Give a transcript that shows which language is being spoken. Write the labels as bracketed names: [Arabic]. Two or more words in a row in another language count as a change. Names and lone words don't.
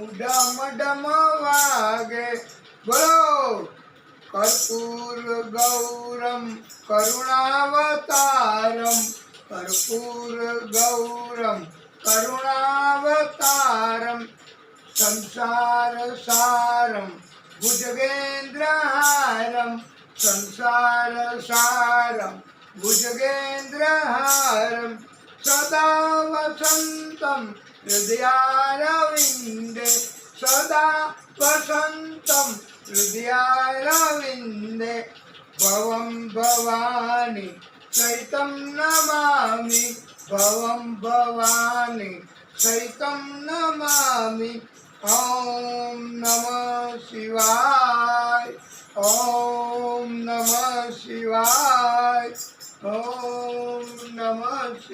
[Gujarati] ડમ ડમ વાગે, બોલો [Sanskrit] કર્પૂર ગૌરમ કરુણાવતારમ, કર્પૂર ગૌરમ કરુણાવતારમ, સંસાર સારમ ભુજગેન્દ્રહારમ, સંસાર સારમ भुजगेन्द्रहारं सदा वसन्तं हृदयारविन्दे સદા વસંતમ હૃદયારવિંદે ભવમ ભવાની સહિતમ નમામિ ભવમ ભવાની સહિતમ નમામિ ઓમ નમઃ શિવાય ઓમ નમઃ શિવાય ઓમ નમઃ